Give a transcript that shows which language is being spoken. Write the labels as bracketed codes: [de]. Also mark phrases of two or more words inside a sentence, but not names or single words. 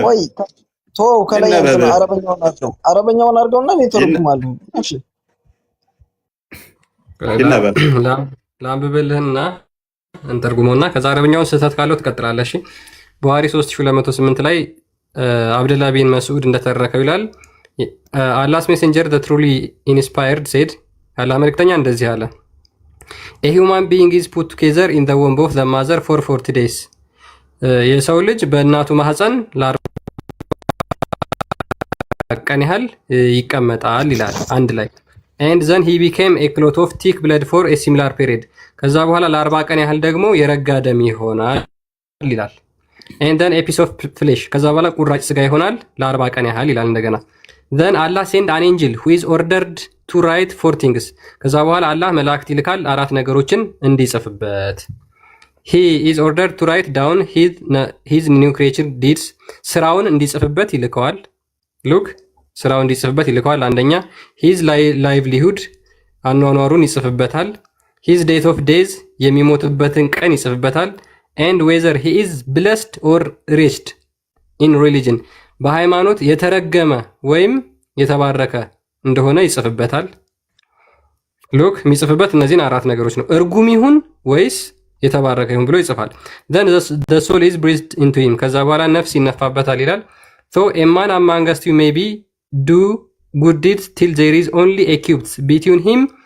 [am] ቶ ከላይ አረበኛውን አድርገውና ተርጉማለሁ። እሺ ላንብብልህና እንተርጉመውና ከዛ አረብኛውን ስህተት ካለው ትቀጥላለሽ። ቡሃሪ 3208 ላይ አብደላ ቢን መስዑድ እንደተረከው ይላል [en] Allah's messenger the truly inspired said [am] አላህ መልእክተኛ እንደዚህ አለ [en] a human being is put together in the womb of the mother for 40 days [am] የሰው ልጅ በእናቱ ማህፀን ለ40 ቀን ያህል ይቀመጣል ይላል አንድ ላይ [en] and then he became a clot of thick blood for a similar period [am] ከዛ በኋላ ለ40 ቀን ያህል ደግሞ የረጋ ደም ይሆናል ይላል [en] and then a piece of flesh [am] ከዛ በኋላ ቁራጭ ስጋ ይሆናል ለ40 ቀን ያህል ይላል እንደገና [en] then Allah sent an angel who is ordered to write 4 things [am] ከዛ በኋላ አላህ መላእክት ይልካል አራት ነገሮችን እንዲጽፍበት [en] he is ordered to write down his new creature deeds [am] ስራውን እንዲጽፍበት ይልከዋል [en] look [am] ስራውን እንዲጽፍበት ይልከዋል አንደኛ [en] his livelihood [am] አኗኗሩን ይጽፍበታል [en] his date of days [am] የሚሞትበትን ቀን ይጽፍበታል [en] and whether he is blessed or wretched in religion [am] በሃይማኖት የተረገመ ወይም የተባረከ እንደሆነ ይጽፍበታል ሉክ የሚጽፍበት እነዚህን አራት ነገሮች ነው እርጉም ይሁን ወይስ የተባረከ ይሁን ብሎ ይጽፋል [en] then the soul is breathed into him [am] ከዛ በኋላ ነፍስ ይነፋበታል ይላል [en] so a man among us you may be do good deeds till there is only a cubit between him